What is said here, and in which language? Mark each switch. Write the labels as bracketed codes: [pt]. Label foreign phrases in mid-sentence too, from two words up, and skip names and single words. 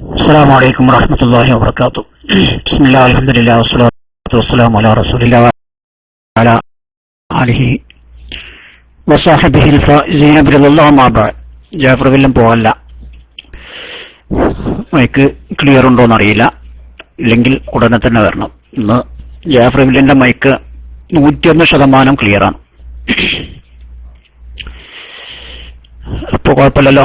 [ar] السلام عليكم ورحمة الله وبركاته. بسم الله الحمد لله والصلاة والسلام على رسول الله وعلى آله وصحبه الفائزين برضا الله ما بعد. [ml] ജാഫർ വില്ലൻ പോവല്ല. [en] mic clear [ml] ഉണ്ടോന്ന് അറിയില്ല, ഇല്ലെങ്കിൽ ഉടനെ തന്നെ വരണം. ഇന്ന് ജാഫർ വില്ലന്റെ മൈക്ക് 101% ക്ലിയറാണ്. ഇപ്പൊ കുഴപ്പമില്ലല്ലോ.